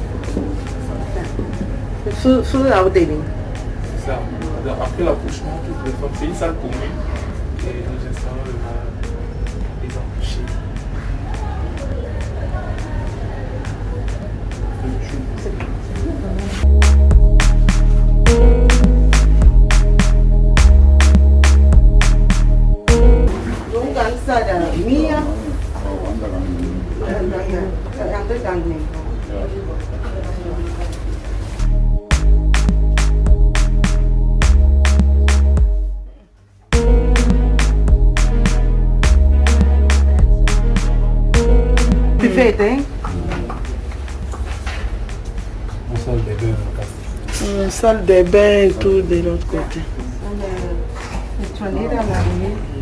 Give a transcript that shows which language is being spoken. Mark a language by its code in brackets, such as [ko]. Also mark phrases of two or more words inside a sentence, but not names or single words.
[da] Fødeafdeling. [fr] Après l'accouchement, toutes les femmes, c'est une salle commune. Et nous installons les accouchés. [da] Nogle gange så er der mere. Andre gange mindre. [fr] Buffet, hein? Une salle de bain et tout de l'autre côté. Les toilettes à l'arrivée.